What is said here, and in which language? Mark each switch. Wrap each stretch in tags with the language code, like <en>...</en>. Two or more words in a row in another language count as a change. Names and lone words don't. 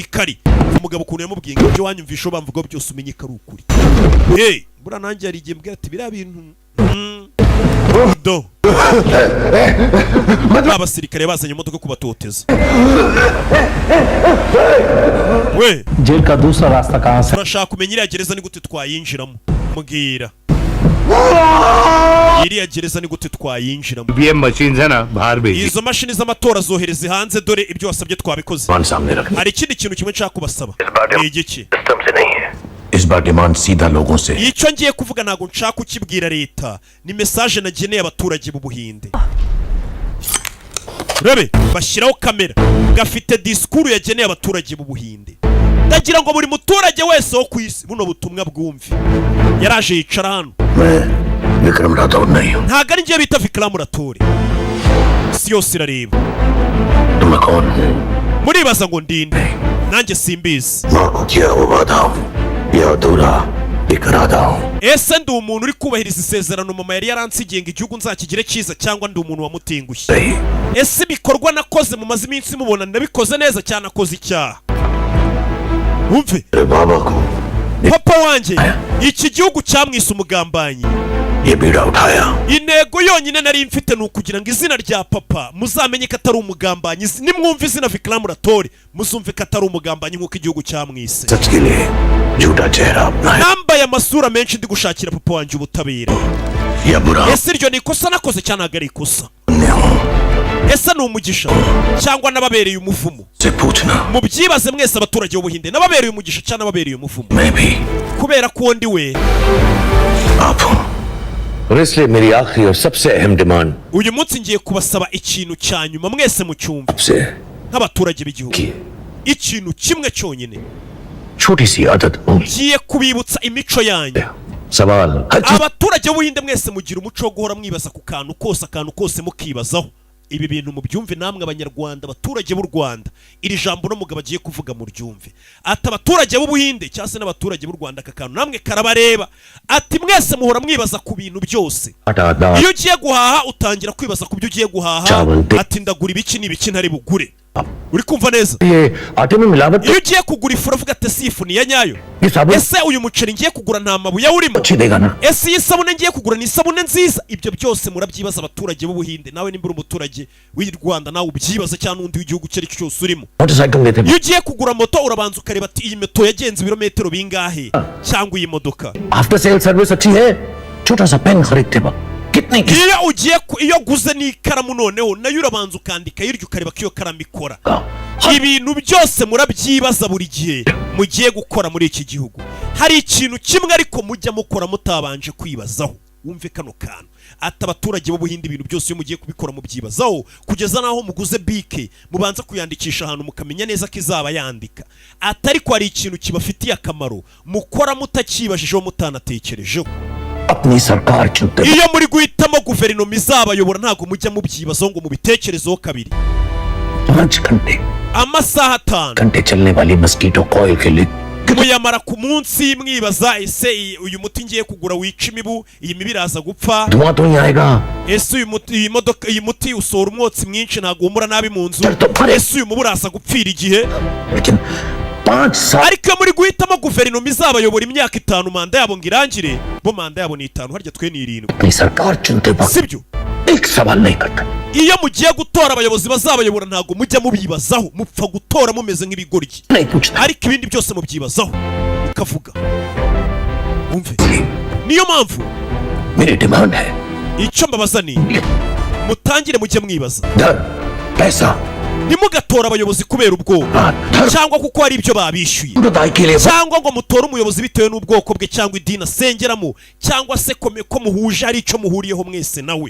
<rw>Kari umugabo ukuntu yamubwiye ngo ibyo wanyumvisho bamvugaho byose umenye ko ari ukuri. Bura nanjye yari igihe mbwira ati biriya bintu do abasirikare bazanye imodoka kubatoteza. We</rw> <hi>जेल का दूसरा रास्ता कहां से?</hi> <rw>turashaka kumenya iriya gereza ni gute twayinjiramo. Mbwira iriya gereza ni gute twayinjiramo?</rw> <hi>ये मशीन है ना बाहर भेजी.</hi> <rw>Izo mashini z'amatora zohereze hanze, dore ibyo wasabye twabikoze.</rw> <hi>सामने रख</hi> <rw>Hari ikindi kintu kimwe nshaka kubasaba. Ni igiki?</rw> <hi>सिस्टम से नहीं है. इस बार डिमांड सीधा लोगों से.</hi> <rw>Icyo ngiye kuvuga ntago nshaka kukibwira leta, ni message nageneye abaturage b'u Buhinde. Rebe bashyiraho kamera gafite disikuru yageneye abaturage b'u Buhinde. Ndagira ngo buri muturage wese wo ku isi buno butumwa bwumve. Yaraje yicara hano.</rw> <hi>विक्रम राठौर नहीं हूँ.</hi> <rw>Ntago ari ngiye bita Vikram Rathore. Si yose irareba.</rw> <hi>तो मैं कौन हूँ?</hi> <rw>Muribaza ngo ndinde? Nanjye simbizi.</rw> <hi>माँ को किया वो वादा हूँ या अधूरा एक इरादा हूँ.</hi> <rw>Ese ndi umuntu uri kubahiriza isezerano mama yari yaransigiye ngo igihugu nzakigire cyiza, cyangwa ndi umuntu wamutengushye?</rw> <hi>नहीं.</hi> <rw>Ese ibikorwa nakoze mu mazi iminsi mubona ndabikoze neza cyane akoze icyaha? Umve</rw> <hi>तेरे बाबा को</hi> <rw>papa wanjye iki gihugu cyamwise umugambanyi.</rw> <hi>ये बीड़ा उठाया.</hi> <rw>Intego yonyine nari mfite ni ukugira ngo izina rya papa muzamenye ko atari umugambanyi. Nimwumva izina Vikram Rathore muzumve ko atari umugambanyi nk'uko igihugu cyamwise.</rw> <hi>सच के लिए झूठा चेहरा अपनाया</hi> <rw>Nambaye amasura menshi ndi gushakira papa wanjye ubutabera.</rw> <hi>या बुरा</hi> <rw>Ese iryo ni ikosa nakoze cyane ntabwo ari ikosa?</rw> <hi>पुण्य हूँ.</hi> <rw>Ese ni umugisha cyangwa nababereye umuvumo?</rw> <hi>से पूछना.</hi> <rw>Mubyibaze mwese abaturage b'Ubuhinde, nababereye umugisha cyangwa nababereye umuvumo?</rw> <hi>मैं भी</hi> <rw>Kubera ko ndi we.</rw> <hi>आप हूँ. और इसलिए मेरी आखिरी और सबसे अहम डिमांड</hi> <rw>Uyu munsi ngiye kubasaba ikintu cya nyuma mwese mu cyumba</rw> <hi>आपसे</hi> <rw>nk'abaturage b'igihugu.</rw> <hi>की</hi> <rw>Ikintu kimwe cyonyine.</rw> <hi>छोटी सी आदत होगी.</hi> <rw>Ngiye kubibutsa imico yanyu.</rw> <hi>सवाल हर चीज</hi> <rw>Abaturage b'Ubuhinde mwese mugira umuco wo guhora mwibaza ku kantu kose mukibazaho. Ibi bintu mubyumve namwe abanyarwanda, abaturage b'u Rwanda. Iri jambo no mugabo agiye kuvuga mu ryumve. Ati abaturage b'Ubuhinde cyangwa se n'abaturage b'u Rwanda, aka kantu namwe karabareba. Ati mwese muhora mwibaza ku bintu byose.</rw> <hi>हटा</hi> <rw>Iyo ugiye guhaha utangira kwibaza ku byo ugiye guhaha. Cyabonye. Ati ndagura ibiki n'ibiki ntari bugure. uri kumva neza</rw> <hi>ये आटे में मिलावट</hi> <rw>iyo ugiye kugura ifu uravuga ati si ifu ni iya nyayo</rw> <hi>ये साबुन</hi> <rw>ese uyu muceri ngiye kugura nta mabuye awurimo</rw> <hi>अच्छी देगा ना</hi> <rw>ese iyi sabune ngiye kugura ni isabune nziza ibyo byose murabyibaza abaturage b'ubuhinde nawe nimba uri umuturage w'i Rwanda nawe ubyibaza cyangwa n'undi w'igihugu icyo ari cyo cyose urimo</rw> <hi>मोटरसाइकिल लेते</hi> <rw>iyo ugiye kugura moto urabanza ukareba ati iyi moto yagenze ibirometero bingahe cyangwa iyi modoka</rw> <en>after sale service</en> <hi>अच्छी है छोटा सा पेन खरीदते वक्त कितने की</hi> <rw>iyo ugiye iyo guze n'ikaramu noneho nayo urabanza ukandika hirya ukareba ko iyo karamu ikora ibintu byose murabyibaza buri gihe mugiye gukora muri iki gihugu hari ikintu kimwe ariko mujya mukora mutabanje kwibazaho wumve kano kantu ati abaturage b'ubuhinde ibintu byose iyo mugiye kubikora mubyibazaho kugeza naho muguze bike mubanza kuyandikisha ahantu mukamenya neza ko izaba yandika atari ko hari ikintu kibafitiye akamaro mukora mutakibajijeho mutanatekerejeho</rw> <hi>अपनी सरकार चुनते</hi> <rw>iyo muri guhitamo guverinoma izabayobora ntabwo mujya mubyibazaho ngo mubitekerezeho kabiri</rw> <hi>5 घंटे</hi> <rw>amasaha 5</rw> <hi>घंटे चलने वाली</hi> <en>mosquito coil</en> <hi>के लिए</hi> <rw>muyamara ku munsi mwibaza ese uyu muti ngiye kugura wica imibu iyi mibi iraza gupfa</rw> <hi>धुआं तो नहीं आएगा</hi> <rw>ese uyu muti iyi modoka iyi muti usohora umwotsi mwinshi ntabwo humura nabi mu nzu</rw> <hi>चल तो भरे</hi> <rw>ese uyu mubu uraza gupfira igihe</rw> <hi>लेकिन 5 साल</hi> <rw>ariko iyo muri guhitamo guverinoma izabayobora imyaka 5 manda yabo ngo irangire bo manda yabo ni 5 harya twe ni 7</rw> <hi>अपनी सरकार चुनते वक्त</hi> <rw>sibyo</rw> <hi>एक सवाल नहीं करता</hi> <rw>iyo mugiye gutora abayobozi bazabayobora ntabwo mujya mubibazaho mupfa gutora mumeze nk'ibigoryi</rw> <hi>नहीं पूछता</hi> <rw>ariko ibindi byose mubyibazaho ukavuga umve niyo mpamvu</rw> <hi>मेरी डिमांड है</hi> <rw>icyo mbabaza ni mutangire mujye mwibaza</rw> <hi>धन पैसा</hi> <rw>ntimugatora abayobozi kubera ubwoba cyangwa kuko hari ibyo babishyuye</rw> <hi>दाई के लिए</hi> <rw>cyangwa ngo mutore umuyobozi bitewe n'ubwoko bwe cyangwa idini asengeramo cyangwa se ko muhuje ari icyo muhuriyeho mwese nawe</rw>